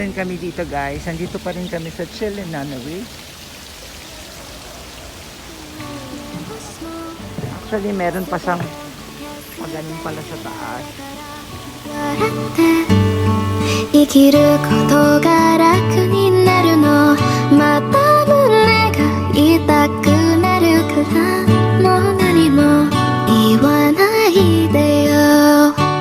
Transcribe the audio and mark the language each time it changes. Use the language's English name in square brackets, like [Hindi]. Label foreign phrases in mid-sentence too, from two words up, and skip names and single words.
[Filipino] kami dito guys. Nandito pa rin kami sa Lin Nunnery. Actually, meron pa siyang magaling pala sa taas. [Japanese] 生きることが楽になるのまた胸が痛くなるからもう何も言わないでよ